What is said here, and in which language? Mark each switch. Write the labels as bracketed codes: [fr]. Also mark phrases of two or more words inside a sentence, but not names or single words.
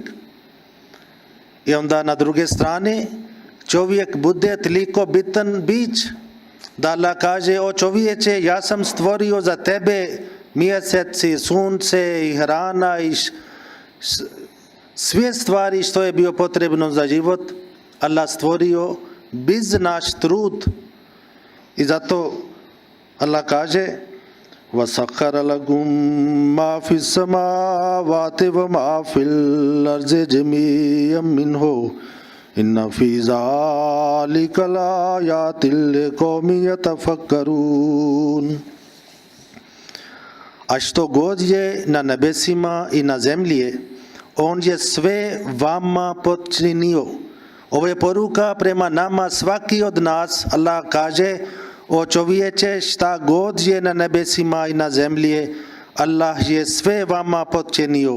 [bs] I onda na druge strane čovjek bude toliko bitan bić da Allah kaže, o čovječe, ja sam stvorio za tebe mjeseci, sunce i hrana i sve stvari što je bio potrebno za život. Allah stvorio bez naš trud. [ar] I zato Allah kaže وَسَخَّرَ لَكُمْ مَا فِي السَّمَاوَاتِ وَمَا فِي الْأَرْضِ جَمِيعًا مِنْهُ إِنَّ فِي ذَلِكَ لَآيَاتٍ لِقَوْمٍ يَتَفَكَّرُونَ. [bs] A što god je na nebesima i na zemlji, on je sve vama počinio. Ovo je poruka prema nama, svaki od nas. Allah kaže, o čovječe, šta god je na nebesima i na zemlji, Allah je sve vama počinio.